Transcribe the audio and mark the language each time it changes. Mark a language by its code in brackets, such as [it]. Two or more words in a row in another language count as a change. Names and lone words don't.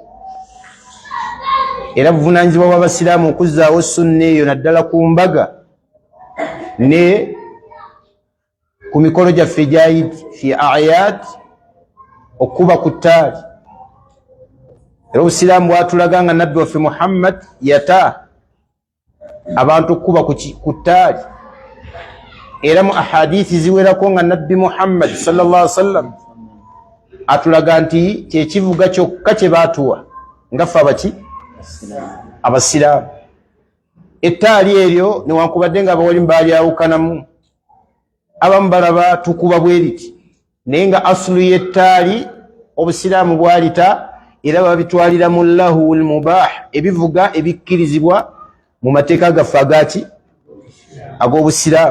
[lg] Era buvunaanyizibwa bw'abasiraamu okuzzaawo sunna eyo naddala ku mbaga ne ku mikolo gyaffe egyayidi fi ayad, okuba ku ttaali. Era obusiraamu bwatulaga nga nabbi waffe Muhammad yata abantu okuba ku ttaali. Era mu ahadithi ziwerako nga nabbi Muhammad [ar] صلى الله عليه وسلم [lg] atulaga nti kyekivuga kyokka kye baatuwa nga ffe abaki, abasiraamu. Ettaali eryo newankubadde nga abawalimu balyawukanamu, abamu balaba tukuba bwe riti, naye nga asulu y'ettaali obusiraamu bwalita, era babitwalira mu [ar] اللهو المباح, [lg] ebivuga ebikkirizibwa mu mateeka gaffe agaki, ag'obusiraamu.